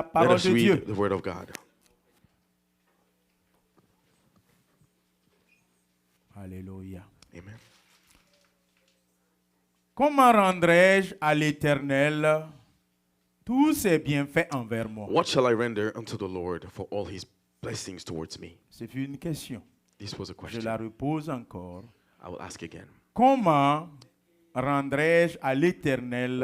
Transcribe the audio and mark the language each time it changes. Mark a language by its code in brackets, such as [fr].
[en] let [fr] parole [en] us [fr] de Dieu. [en] read the Word of God. [fr] Alléluia. Amen. Comment rendrai-je à l'Éternel tous ses bienfaits envers moi? [en] What shall I render unto the Lord for all his blessings towards me? [fr] C'est une question. [en] This was a question. [fr] la repose encore. [en] I will ask again. [fr] Comment rendrai-je à l'Éternel